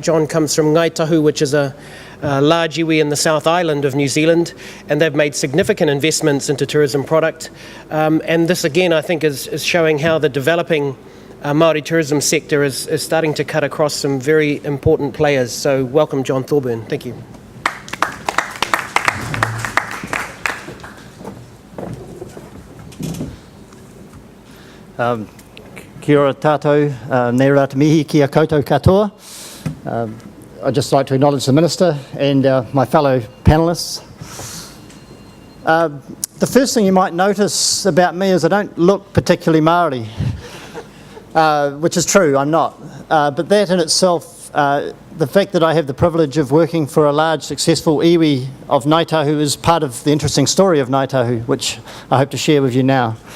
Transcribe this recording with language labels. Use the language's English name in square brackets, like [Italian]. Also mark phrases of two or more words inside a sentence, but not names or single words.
[English] John comes from Ngāi Tahu, which is a large iwi in the South Island of New Zealand, and they've made significant investments into tourism product. And this again, I think, is showing how the developing Māori tourism sector is starting to cut across some very important players. So welcome, John Thorburn. Thank you. [Māori] Kia ora tātou, nei rā te mihi kia koutou katoa. [English] I'd just like to acknowledge the Minister and my fellow panellists. The first thing you might notice about me is I don't look particularly Māori, which is true, I'm not. But that in itself, the fact that I have the privilege of working for a large successful iwi of Ngāi Tahu is part of the interesting story of Ngāi Tahu, which I hope to share with you now.